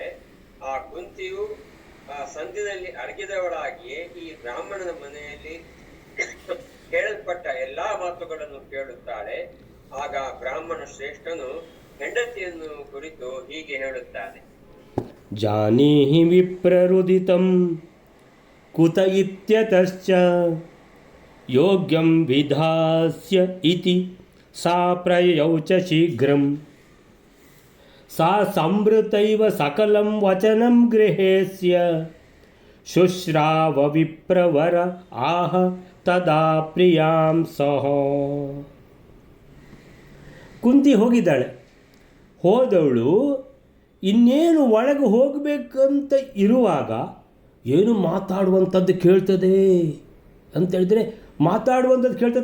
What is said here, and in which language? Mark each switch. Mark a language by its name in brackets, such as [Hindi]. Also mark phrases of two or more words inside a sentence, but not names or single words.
[Kannada] ಆ ಕುಂತಿಯು ಸಂಧಿನಲ್ಲಿ ಅಡಗಿದವಳಾಗಿಯೇ ಈ ಬ್ರಾಹ್ಮಣನ ಮನೆಯಲ್ಲಿ ಕೇಳಲ್ಪಟ್ಟ ಎಲ್ಲಾ ಮಾತುಗಳನ್ನು ಕೇಳುತ್ತಾಳೆ. ಆಗ ಬ್ರಾಹ್ಮಣ ಶ್ರೇಷ್ಠನು ಹೆಂಡತಿಯನ್ನು ಕುರಿತು ಹೀಗೆ ಹೇಳುತ್ತಾನೆ. [Sanskrit] ಜಾನೀಹಿ ವಿಪ್ರರುದಿತಂ ಕುತ ಇತ್ಯತಶ್ಚ ಯೋಗ್ಯಂ ವಿಧಾಸ್ಯ ಇತಿ ಸಾ ಪ್ರಯೌಚ ಶೀಘ್ರಂ ಸಾ ಸಂವೃತೈವ ಸಕಲಂ ವಚನಂ ಗೃಹೇಸ್ಯ ಶುಶ್ರಾವ ವಿಪ್ರವರ ಆಹ ತದಾ ಪ್ರಿಯಾಂ ಸಹ. [Kannada] ಕುಂತಿ ಹೋಗಿದ್ದಾಳೆ. ಹೋದವಳು ಇನ್ನೇನು ಒಳಗೆ ಹೋಗಬೇಕಂತ ಇರುವಾಗ ಏನು ಮಾತಾಡುವಂಥದ್ದು ಕೇಳ್ತದೆ ಅಂತೇಳಿದರೆ, ಮಾತಾಡುವಂಥದ್ದು ಕೇಳ್ತದೆ.